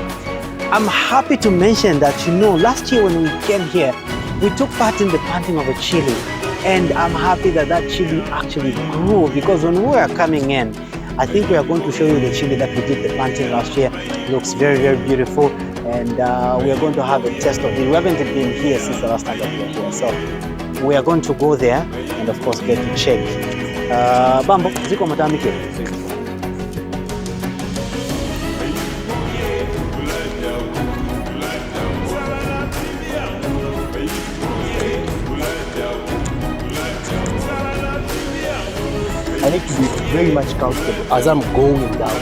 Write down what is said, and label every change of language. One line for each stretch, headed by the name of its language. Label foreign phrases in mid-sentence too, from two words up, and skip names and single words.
English: I'm happy to mention that last year when we came here, we took part in the planting of a chili, and I'm happy that chili actually grew, because when we were coming in, I think we are going to show you the chili that we did the planting last year. It looks very, very beautiful, and we are going to have a test of it. We haven't been here since the last time that we were here, so we are going to go there and of course get to check
Nyanja: Bambo, ziko matambike.
English: I need to be very much comfortable as I'm going down.